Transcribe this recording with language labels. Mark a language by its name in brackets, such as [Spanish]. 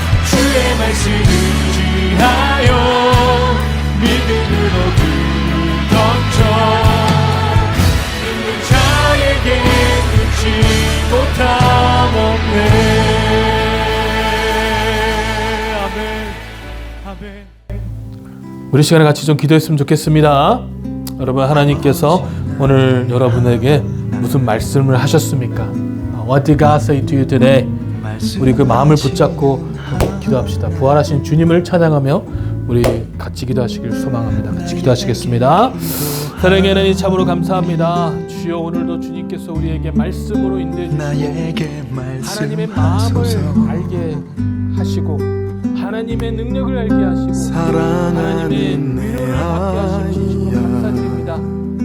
[Korean] 주의 말씀 의지하여 믿음으로 꿈을 던져 믿는 자에게 눈치 못함 없네. 우리 시간에 같이 좀 기도했으면 좋겠습니다. 여러분, 하나님께서 오늘 여러분에게 무슨 말씀을 하셨습니까? [English] What did God say to you today? [Korean] 우리 그 마음을 붙잡고 기도합시다. 부활하신 주님을 찬양하며 우리 같이 기도하시길 소망합니다. 같이 기도하시겠습니다. 사랑의 하나님, 참으로 감사합니다. 주여, 오늘도 주님께서 우리에게 말씀으로 인도해 주시고 하나님의 마음을 알게 하시고 하나님의 능력을 알게 하시고 하나님의 위로를 받게 하시고 감사드립니다.